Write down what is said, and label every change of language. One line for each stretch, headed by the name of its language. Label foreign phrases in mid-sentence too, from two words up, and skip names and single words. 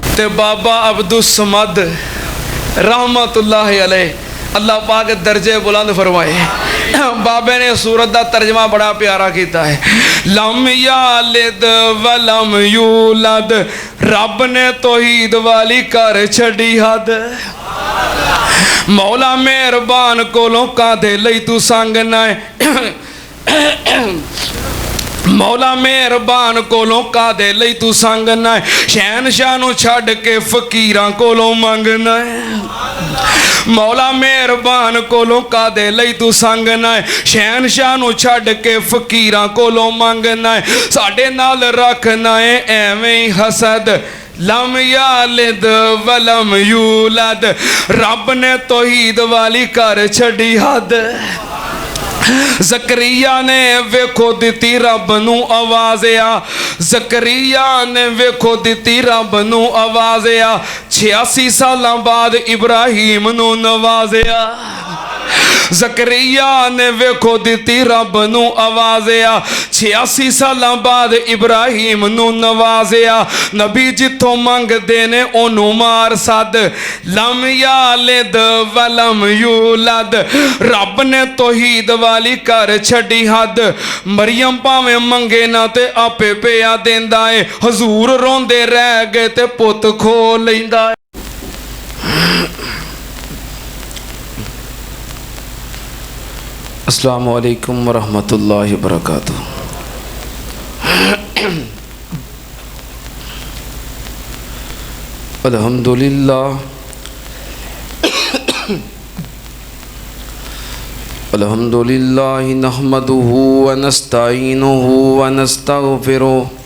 Punjabi: تے بابا عبدالصمد
Arabic: رحمة الله عليه,
Punjabi: اللہ پاک درجے بلند فرمائے.
Urdu: بابے نے سورت کا ترجمہ بڑا پیارا کیا ہے,
Arabic: لم يلد ولم يولد,
Punjabi: رب نے توحید والی کر چھڈی حد. مولا مہربان کولوں کادے لئی تو سنگنا ہے، مولا مہربان کولوں کادے لئی تو سنگنا ہے، شہنشاہ نوں چھڈ کے فقیراں کولوں منگنا ہے. مولا مہربان کولوں کادے لئی تو سنگنا ہے، شہنشاہ نوں چھڈ کے فقیراں کولوں منگنا ہے. ساڈے نال رکھنا ہے ایویں ہی حسد,
Arabic: لم يلد ولم يولد,
Punjabi: رب نے توحید والی کر چھڈی حد. ذکریا نے ویکھو دتی رب نوں آوازیا، ذکریا نے ویکھو دتی رب نوں آوازیا، 86 سال بعد ابراہیم نوں نوازیا. ذکریا نے ویکھو دتی رب نوں آوازیا، 86 سال بعد ابراہیم نوں نوازیا. نبی جتھوں منگدے نے اونوں مار صد,
Arabic: لم يلد ولم يولد,
Punjabi: رب نے توحید والی کر چھڈی حد. مریم بھاویں منگے نہ تے آپے پیا دیندا ہے، حضور روندے رہ گئے تے پت کھو لیندا ہے.
Arabic: السلام عليكم ورحمة الله وبركاته. الحمد لله الحمد لله نحمده و نستعينه و نستغفره